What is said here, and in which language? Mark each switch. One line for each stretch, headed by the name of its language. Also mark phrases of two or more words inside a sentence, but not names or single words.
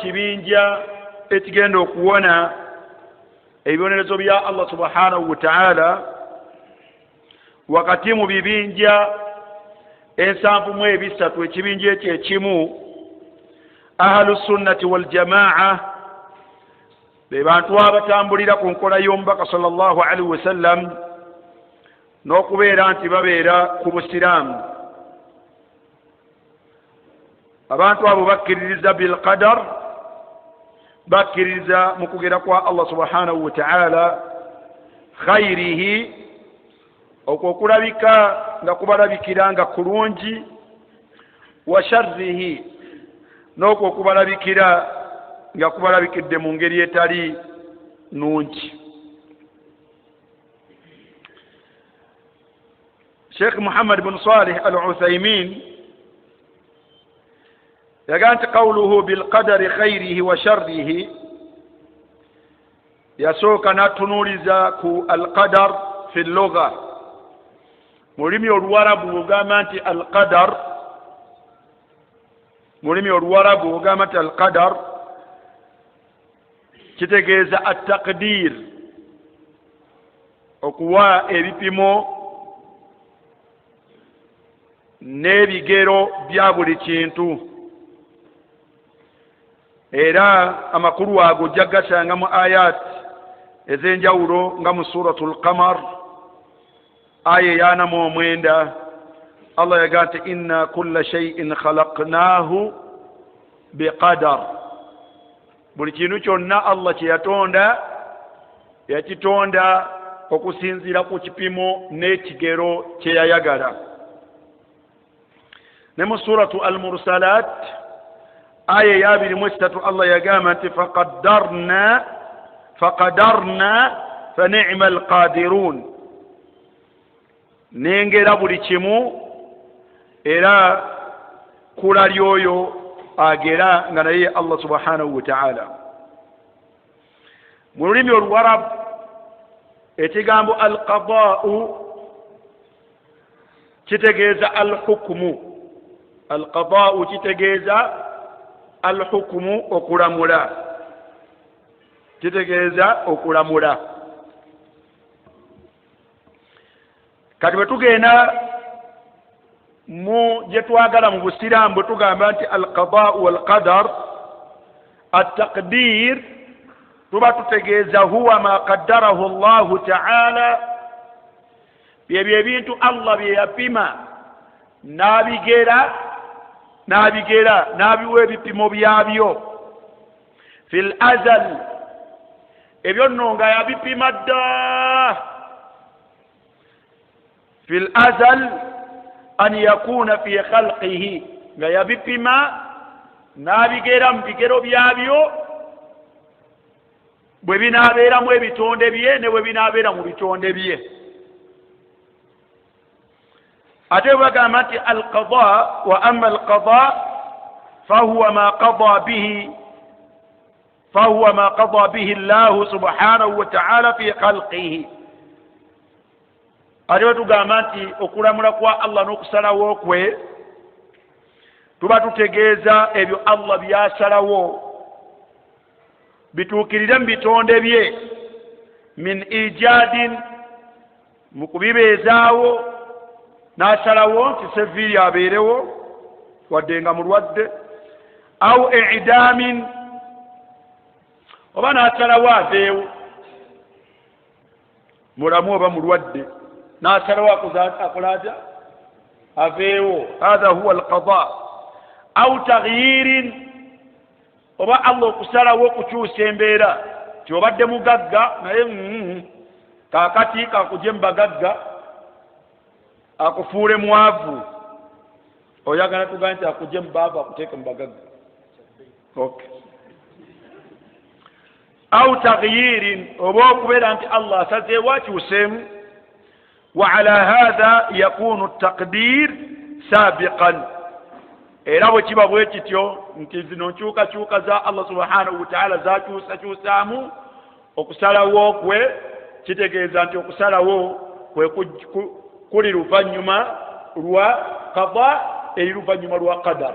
Ganda: kibinja ekigenda okuwona ebibonerezo bya Allah
Arabic: سبحانه وتعالى,
Ganda: wakati mu bibinja ensanvu mu ebisatu ekibinja ekyo ekimu
Arabic: أهل السنة والجماعة
Ganda: be bantu abatambulira ku nkola y'omubaka
Arabic: صلى الله عليه وسلم
Ganda: n'okubeera nti babeera ku busiraamu. Abantu abo bakkiririza
Arabic: بالقدر,
Ganda: bakkiririza mu kugera kwa Allah
Arabic: سبحانه وتعالى
Ganda: khairihi, okwo okulabika nga kubalabikira nga kulungi,
Arabic: وشره,
Ganda: n'okwo okubalabikira nga kubalabikidde mu ngeri etali nungi.
Arabic: Sheikh Muhammad bin Salih al-Uthaymin yaganti قوله بالقدر خيره وشره,
Ganda: yasooka n'atunuuliza ku
Arabic: القدر في اللغة.
Ganda: Mu lulimi oluwarabu ogamba nti al qadar, mu lulimi oluwarabu ogamba nti al qadar kitegeeza at-taqdir, okuwa ebipimo n'ebigero bya buli kintu. Era amakulu ago jagasanga mu ayat ez'enjawulo nga mu suratul Qamar aya ya 49. Allah yaga nti
Arabic: إنا كل شيء خلقناه بقدر,
Ganda: buli kintu kyonna Allah kye yatonda yakitonda okusinziira ku kipimo n'ekigero kye yayagala. Ne mu suratu al-Mursalat aya ya 23 Allah yagamba nti
Arabic: فقدرنا فنعم القادرون,
Ganda: nengera buli kimu era kula lyoyo agera nga naye Allah
Arabic: سبحانه وتعالى.
Ganda: Mu lulimi oluwarabu ekigambo al-qadaa'u kitegeeza al-hukmu. Al-qadaa'u kitegeeza al-hukmu, okulamula, kitegeeza okulamula. Kati bwe tugenda mu gye twagala mu busiraamu bwe tugamba nti
Arabic: القضاء والقدر، التقدير,
Ganda: tuba tutegeeza
Arabic: هو ما قدره الله تعالى,
Ganda: byebyo ebintu Allah bye yapima n'abigera n'abiwa ebipimo byabyo
Arabic: في الأزل,
Ganda: ebyo nno nga yabipima dda
Arabic: في الأزل أن يكون في خلقه,
Ganda: nga yabipima n'abigera mu bigero byabyo bwe binaabeeramu ebitonde bye ne bwe binaabeera mu bitonde bye. ate bagamba nti
Arabic: القضاء وأما القضاء فهو ما قضى به الله سبحانه وتعالى في خلقه.
Ganda: ate tugamba nti okulamula kwa Allah n'okusalawo kwe tuba tutegeeza ebyo Allah byasalawo bituukirire mu bitonde bye,
Arabic: من إيجاد,
Ganda: mu kubibeezaawo n'asalawo nti Sevilla abeerewo wadde nga mulwadde,
Arabic: أو إعدام,
Ganda: oba n'asalawo aveewo mulamu oba mulwadde, n'asalawo akolaata aveewo.
Arabic: هذا هو القضاء. أو تغيير,
Ganda: oba Allah okusalawo okukyusa embeera, kyobadde mugagga naye kaakati kakugye mu bagagga akufuule mwavu, oyagala tugambe nti akugye mu baavu akuteeke mu bagagga. Okay.
Arabic: أو تغيير,
Ganda: oba okubeera nti Allah asazeewo akyuseemu.
Arabic: وعلى هذا يكون التقدير سابقا,
Ganda: era bwe kiba bwe kityo nti zino nkyukakyuka za Allah
Arabic: سبحانه وتعالى
Ganda: zakyusakyusaamu, okusalawo kwe kitegeeza nti okusalawo kwe kuli luvannyuma lwa qada, eri luvannyuma lwa qadar.